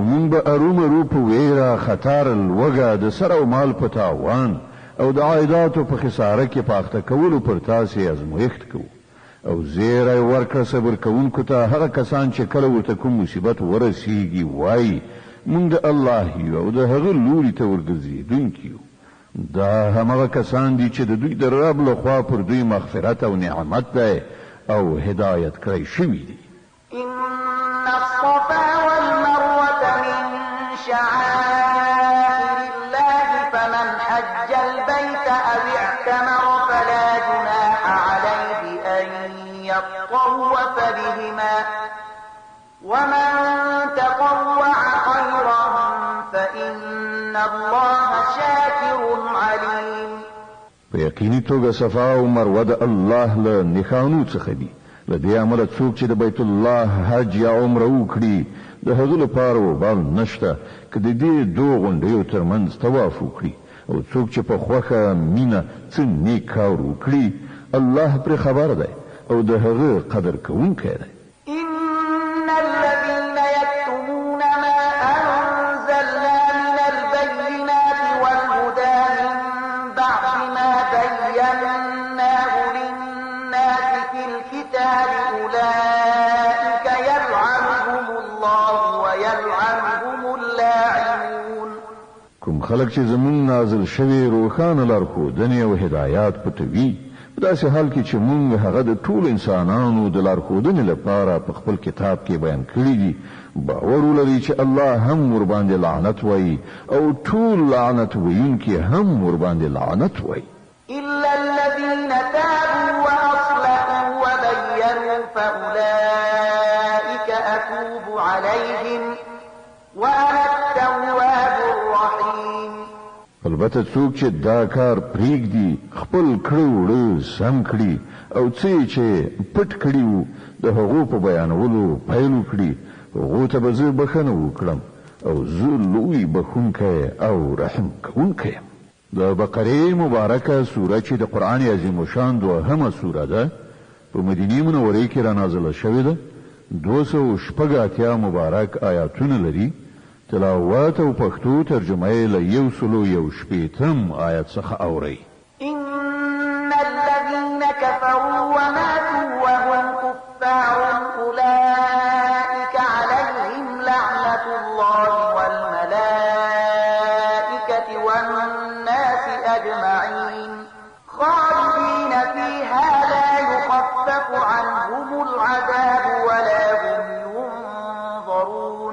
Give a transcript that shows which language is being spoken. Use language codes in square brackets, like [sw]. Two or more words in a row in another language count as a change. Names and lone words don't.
[ps] به ارومرو په ویره خطر لوګه د سر او مال په تاوان او د عایداتو په خساره کې پاخته کولو پر تاسې ازمویښت کوو او زیری ورکړه صبر کوونکو ته هغه کسان چې کله ورته کوم مصیبت ورسیږي وایي موږ د الله یو او د هغه لوري ته ورګرځېدونکي یو دا همغه کسان دي چې د دوی د رب لخوا پر دوی مغفرت او نعمت دی او هدایت کړی شوي دي [ar] إن الصفا والمروة من شعائر الله فمن حج البيت أو اعتمر فلا جناح عليه أن يطوف بهما ومن تطوع خيرا فإن الله شاكر عليم [ps] په یقیني توګه صفا او مروه د الله له نښانو څخه دي له دې امله څوک چې د بیت الله حج یا عمره وکړي د هغه لپاره وبال نشته که د دې دوه غونډیو ترمنځ طواف وکړي او څوک چې په خوښه مینه څه نیک کار وکړي الله پرې خبر دی او د هغه قدر کوونکی دی [ar] إن الذين يكتمون ما أنزلنا من البينات والهدى من بعد ما بيناه للناس في الكتاب أولئك يلعنهم الله ويلعنهم اللاعنون [ps] کوم خلک چې زمون نازل شوی روخانه لارښودنې او هدایات پټوي په داسې حال کې چې موږ هغه د ټول انسانانو د لارښودنې لپاره په خپل کتاب کې بیان کړی دي باور ولري چې الله هم ورباندې لعنت وایي او ټول لعنت ویونکي هم ورباندې لعنت وایي [ar] إلا الذين تابوا وأصلحوا وبينوا فأولئك أتوب عليهم وأنا التواب الرحيم [ps] البته څوک چې دا کار پریږدي خپل کړه وړه سم کړي او چې پټ کړي وو د هغو په بیانولو پیل وکړي هغو ته به زه بخښنه وکړم او زه لوی بخښونکی او رحم کوونکی یم د بقرې مبارکه سوره چې د قرآن عظیم شان دوهمه سوره ده په مدینې منورې کې را نازله شوې ده 280 مبارک آیاتونه لري تلاوت او پښتو ترجمه یې له 118 آیت څخه اوري [ar] إن الذين كفروا وماتوا وهم كفار أولئك عليهم لعنة الله والملائكة والناس أجمعين خالدين فيها لا يخفف عنهم العذاب ولا هم ينظرون